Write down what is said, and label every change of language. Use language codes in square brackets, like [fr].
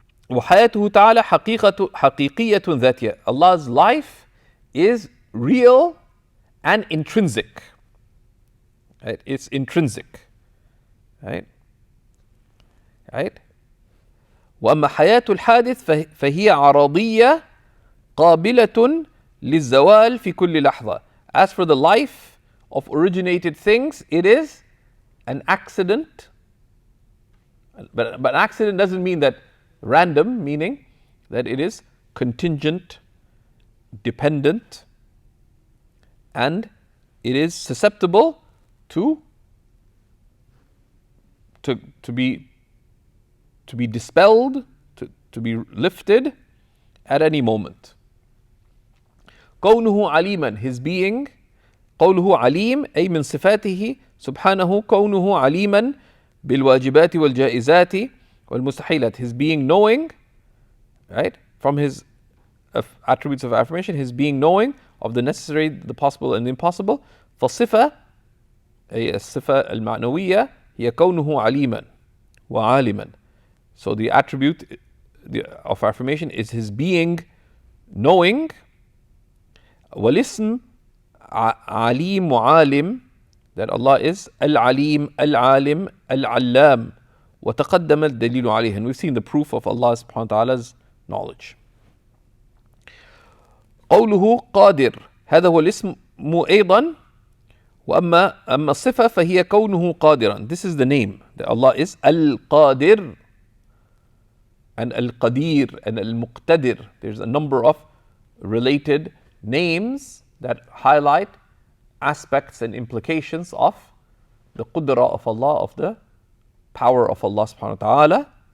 [ar] وحياته تعالى حقيقية ذاتية. [en] Allah's life is real and intrinsic. Right? It's intrinsic. Right? Right? [ar] وأما حياة الحادث فهي عرضية قابلة للزوال في كل لحظة. [en] As for the life of originated things, it is an accident. But accident doesn't mean that random, meaning that it is contingent, dependent, and it is susceptible to be dispelled, to be lifted at any moment. [ar] كونه عليما, [en] his being, [ar] قوله عليم أي من صفاته سبحانه كونه عليما بالواجبات والجائزات والمستحيلات, [en] his being knowing, right, from his attributes of affirmation, his being knowing of the necessary, the possible and the impossible. [ar] فالصفة أي الصفة المعنوية هي كونه عليما وعالما. [en] So the attribute of affirmation is his being knowing. [ar] والاسم عليم وعالم, [en] that Allah is al-alim, al-alim, al-allam. [ar] وتقدم الدليل عليه, [en] and we've seen the proof of Allah subhanahu wa ta'ala's knowledge. [ar] قوله قادر, هذا هو الاسم أيضا. وأما الصفة فهي كونه قادرا. [en] This is the name, that Allah is al-qadir and al-qadir and al-muqtadir. There's a number of related names that highlight aspects and implications of the qudra of Allah, of the power of Allah subhanahu wa ta'ala.